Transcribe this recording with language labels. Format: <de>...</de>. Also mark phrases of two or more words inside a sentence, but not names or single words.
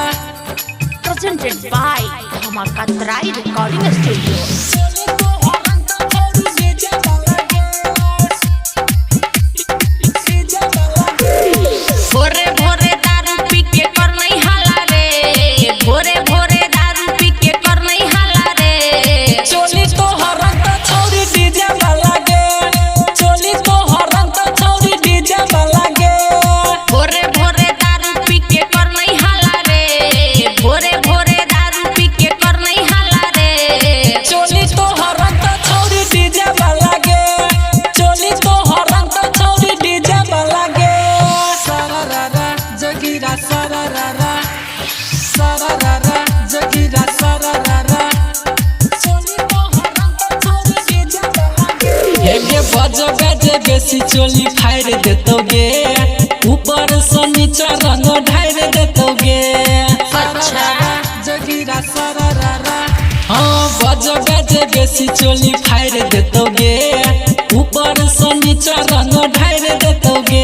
<en>Presented by Dhamakatrai Recording Studio.</en> <mai>भोरे भोरे दारू पी के कर नहीं हाला रे, भोरे भोरे दारू पी के कर नहीं हाला रे। चोली तो हरंत छौरी डीजे वाला गे, चोली तो हरंत छौरी डीजे वाला गे। भोरे भोरे दारू पी के कर नहीं हाला रे, भोरे भोरे दारू पी के कर नहीं हाला रे। चोली तो हरंत छौरी डीजे वाला गे, चोली तो हरंत छौरी डीजे वाला गे। sararara, Jagira sararara, sararara, Jagira sararara. चोली तो हरंत छौरी डीजे वाला गे। हेगे बज बजे बेसी चोली फाड़ देतोगे, ऊपर से नीचा रंग ढार देतोगे। अच्छा। जगीरा सरररा, हाँ बज बजे बेसी चोली फाड़ देतोगे, ऊपर से नीचा रंग ढार देतोगे।</mai>